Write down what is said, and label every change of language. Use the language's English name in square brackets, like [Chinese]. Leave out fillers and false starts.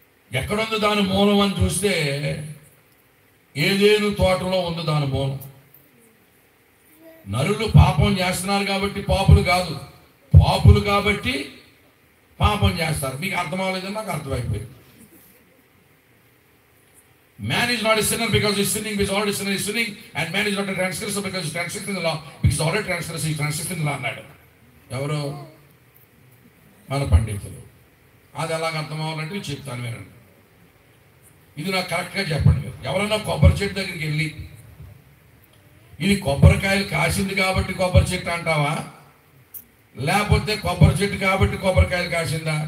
[Telugu] ఎక్కడుంది దాని మూలం అని చూస్తే ఏదేను తోటలో ఉంది దాని మూలం. నరులు పాపం చేస్తున్నారు కాబట్టి పాపులు కాదు, పాపులు కాబట్టి పాపం చేస్తారు. మీకు అర్థం అవ్వలేదని నాకు అర్థమైపోయింది. [English] Man is not a sinner because he is sinning, because already sinner is sinning, and man is not a transgressor because he is transgressing the law, because already transgressor is transgressing the law అన్నాడు. [Telugu] ఎవరు? మన పండితులు. అది ఎలాగ అర్థం అవ్వాలంటే చెప్తాను వినండి. ఇది నాకు కరెక్ట్గా చెప్పండి. మీరు ఎవరైనా కొబ్బరి చెట్టు దగ్గరికి వెళ్ళి ఇది కొబ్బరికాయలు కాసింది కాబట్టి కొబ్బరి చెట్టు అంటావా, లేకపోతే కొబ్బరి చెట్టు కాబట్టి కొబ్బరికాయలు కాసిందా?